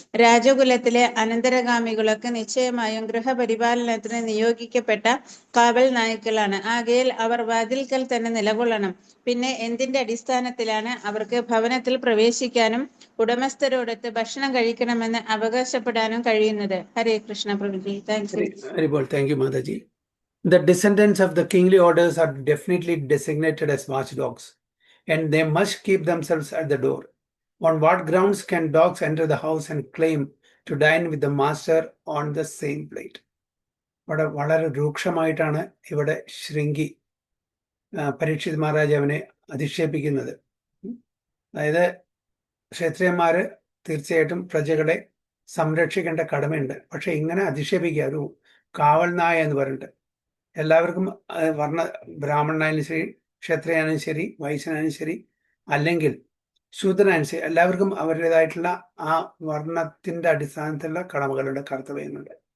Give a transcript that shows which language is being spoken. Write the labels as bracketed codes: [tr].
[ml] രാജകുലത്തിലെ അനന്തരഗാമികളൊക്കെ നിശ്ചയമായും ഗൃഹപരിപാലനത്തിന് നിയോഗിക്കപ്പെട്ട കാവൽ നായ്ക്കളാണ്. ആകയാൽ അവർ വാതിൽക്കൽ തന്നെ നിലകൊള്ളണം. പിന്നെ എന്തിന്റെ അടിസ്ഥാനത്തിലാണ് അവർക്ക് ഭവനത്തിൽ പ്രവേശിക്കാനും ഉടമസ്ഥരോടൊത്ത് ഭക്ഷണം കഴിക്കണമെന്ന് അവകാശപ്പെടാനും കഴിയുന്നത്? ഹരേ Krishna പ്രഭുജി. Thank you. [en] Thank you, Mataji. The descendants of the kingly orders are definitely designated as watchdogs, and they must keep themselves at the door. On what grounds can dogs enter the house and claim to dine with the master on the same plate? [ml] വളരെ രൂക്ഷമായിട്ടാണ് ഇവിടെ ശൃംഗി പരീക്ഷിത് മഹാരാജാവിനെ അധിക്ഷേപിക്കുന്നത്. അതായത് ക്ഷത്രിയന്മാര് തീർച്ചയായിട്ടും പ്രജകളെ സംരക്ഷിക്കേണ്ട കടമയുണ്ട്, പക്ഷെ ഇങ്ങനെ അധിക്ഷേപിക്കുക, ഒരു കാവൽ നായ എന്ന് പറഞ്ഞിട്ട് എല്ലാവർക്കും വർണ്ണ ബ്രാഹ്മണനായാലും ശരി, ക്ഷത്രിയനായാലും ശരി, വൈശ്യനായാലും ശരി, അല്ലെങ്കിൽ ശൂദ്രനായാലും ശരി, എല്ലാവർക്കും അവരുടേതായിട്ടുള്ള ആ വർണ്ണത്തിന്റെ അടിസ്ഥാനത്തിലുള്ള കടമകളുടെ കർത്തവ്യങ്ങളുണ്ട്.